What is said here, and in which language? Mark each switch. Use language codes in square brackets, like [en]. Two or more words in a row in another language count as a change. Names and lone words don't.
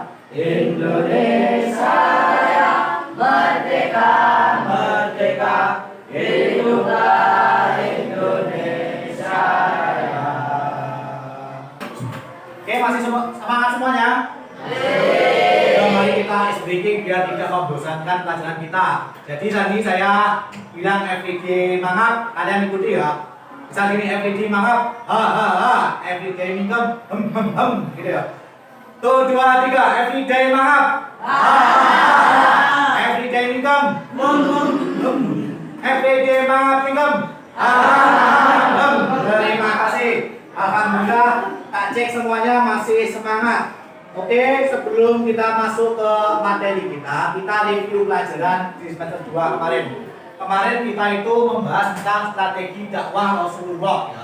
[id] Indonesia Raya, merdeka, merdeka, hiduplah Indonesia Raya. Oke, masih semangat semuanya? Mari kita [en] ice breaking [id] biar tidak membosankan pelajaran kita. Jadi tadi saya bilang everyday mangap, kalian ikuti ya. Misal ini everyday mangap, ha ha ha, everyday mingkem, gitu ya. Tuh, 2, 3, everyday mangap, ha ha ha, everyday mingkem, everyday mangap mingkem, ha ha ha. Terima kasih. Alhamdulillah, tak cek semuanya masih semangat. Oke, sebelum kita masuk ke materi kita review pelajaran di semester 2 kemarin. Kemarin kita itu membahas tentang strategi dakwah Rasulullah ya.